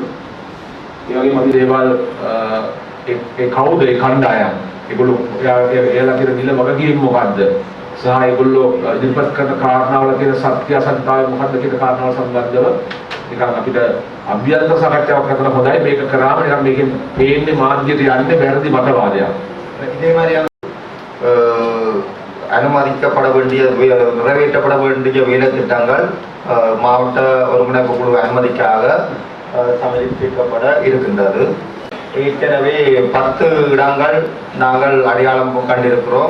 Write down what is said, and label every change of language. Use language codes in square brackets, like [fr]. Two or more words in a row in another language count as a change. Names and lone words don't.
[si] ඒ වගේම අපි දේවල් ඒ කවුද ඒ කණ්ඩායම් ඒගොල්ලෝ එයාලා කියන නිල වගකීම් මොකද්ද සහ ඒගොල්ලෝ ඉදිරිපත් කරන කාරණාවල කියන සත්‍ය අසත්‍යතාවය මොකද්ද කියන කාරණාව සම්බන්ධව නිකන් අපිට අභ්‍යන්තර සාකච්ඡාවක් කරන හොඳයි. මේක කරාම නිකන් මේකෙන් පේන්නේ මාධ්‍යයට යන්නේ වැරදි මතවාදයක්. [ta] இதே மாதிரியான அனுமதிக்கப்பட வேண்டிய நிறைவேற்றப்பட வேண்டிய வேலை திட்டங்கள் மாவட்ட ஒருங்கிணைப்பு குழு அனுமதிக்காக சமர்ப்பிக்கப்பட இருக்கின்றது. ஏற்கனவே 10 இடங்கள் நாங்கள் அடையாளம் கண்டிருக்கிறோம்.